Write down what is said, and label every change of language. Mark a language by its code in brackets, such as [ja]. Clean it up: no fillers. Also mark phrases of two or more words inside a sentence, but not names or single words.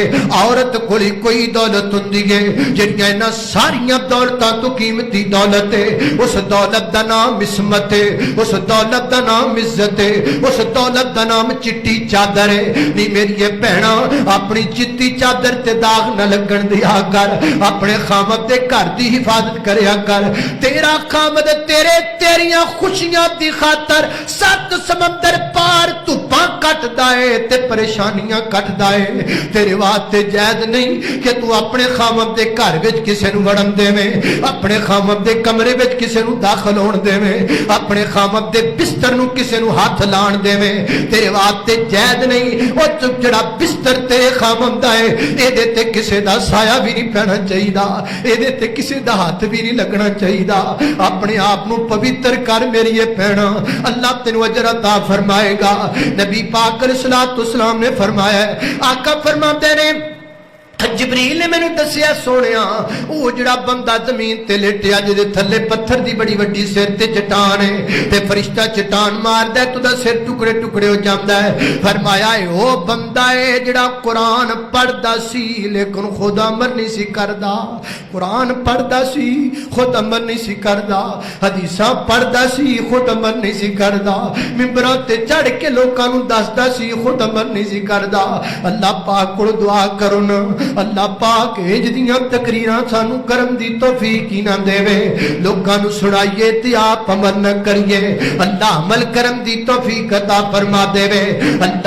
[pa] عورت کول کوئی دولت ہوندی ہے جہڑیاں انہاں ساریاں دولتاں توں قیمتی دولت ہے. اس دولت دا ناں عصمت ہے، اس دولت دا ناں عزت ہے، اس دولت دا ناں چٹی چادر ہے. نی میری بھیناں اپنی چٹی چادر تے داغ نہ لگن دیا کر، اپنے خامد دے گھر دی حفاظت کریا کر. تیرا خامد تیریاں خوشیاں دی خاطر 7 سمندر پار دھوپاں کٹدا ہے تے پریشانیاں کٹدا ہے. تیرے واسطے جائز نہیں کہ تو اپنے خامد دے گھر وچ کسے نوں وڑن دیویں, اپنے خامد دے کمرے وچ کسے نوں داخل ہون دیویں, اپنے خامد دے بستر نوں کسے نوں ہاتھ لان دیویں. تیرے واسطے جائز نہیں. او جڑا بستر تیرے خامد دا ہے اے دے تے کسے دا سایہ بھی نہیں پینا چاہیدا, اے دے تے کسے دا ہاتھ بھی نہیں لگنا چاہیدا. اپنے آپ نوں پوتر کر میری بہنا, اللہ تینوں اجر عطا فرمائے گا. نبی پاک [ar] علیہ الصلوۃ والسلام [pa] نے فرمایا ہے, آقا فرماتے نے جبریل نے مینوں دسیا سونیا او جڑا بندہ زمین تے لیٹیا جے تھلے پتھر دی بڑی وڈی سر تے چٹان ہے تے فرشتہ چٹان ماردا ہے تو دا سر ٹکڑے ٹکڑے ہو جاندا ہے. فرمایا اے او بندہ ہے جڑا قرآن پڑھدا سی لیکن خود عمل نہیں سی کردا. قرآن پڑھدا سی خود عمل نہیں سی کردا, حدیثاں پڑھدا سی خود عمل نہیں سی کردا, منبراں تے چڑھ کے لوکاں نوں دسدا سی خود عمل نہیں سی کردا. اللہ پاک کول دعا کرو نا, اللہ پاک اج دیاں تقریراں سانو کرم دی توفیق ہی نہ دے, لوکاں نوں سنائیے تے آپ عمل نہ کریے. اللہ عمل کرم دی توفیق عطا فرما دے. اللہ